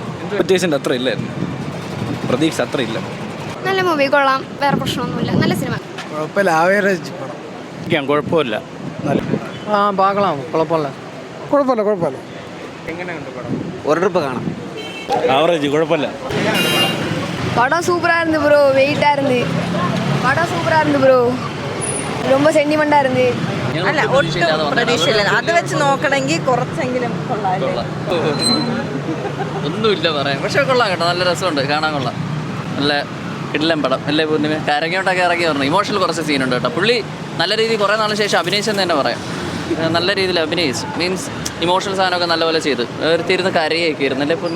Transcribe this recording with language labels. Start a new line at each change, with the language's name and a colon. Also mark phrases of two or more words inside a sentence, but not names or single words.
Malayalam: എക്സ്പെക്ടേഷൻ്റെ അത്ര ഇല്ലായിരുന്നു, പ്രതീക്ഷ അത്ര ഇല്ല. നല്ല മൂവി, കൊള്ളാം, വേറെ പ്രശ്നമൊന്നുമില്ല, നല്ല സിനിമ. കുഴപ്പമില്ല, ആവറേജ് പടം. കുഴപ്പമില്ല, പാകലാം, കുഴപ്പമില്ല. കുഴപ്പമില്ല. എങ്ങനെയുണ്ട് പടം? ഒരു ട്രിപ്പ് കാണാം. ആവറേജ്, കുഴപ്പമില്ല.
Tamil: படம் சூப்பராக இருந்து ப்ரோ. வெயிட்டாக இருந்து படம் சூப்பராக இருந்து ப்ரோ. ரொம்ப
Malayalam: സെന്റിമെന്റാ இருந்து. അല്ല, ഒട്ടും പ്രതീക്ഷയില്ല. അത് വെച്ച് നോക്കണമെങ്കിൽ കുറച്ചെങ്കിലും ഒന്നുമില്ല പറയാൻ, പക്ഷെ കൊള്ളാം കേട്ടോ, നല്ല രസമുണ്ട്, കാണാൻ കൊള്ളാം. നല്ല കിടിലൻ പടം. നല്ല കരങ്ങോട്ടൊക്കെ ഇറങ്ങി പറഞ്ഞു. ഇമോഷണൽ കുറച്ച് സീനുണ്ട് കേട്ടോ. പുള്ളി നല്ല രീതിയിൽ കുറേ നാളിന് ശേഷം അഭിനയിച്ചെന്ന് തന്നെ പറയാം. നല്ല രീതിയിൽ അഭിനയിച്ചു, മീൻസ് ഇമോഷണൽ സാധനമൊക്കെ നല്ലപോലെ ചെയ്ത് തീരുന്ന കരയൊക്കെ ആയിരുന്നു അല്ലേ പൂർണ്ണിമ?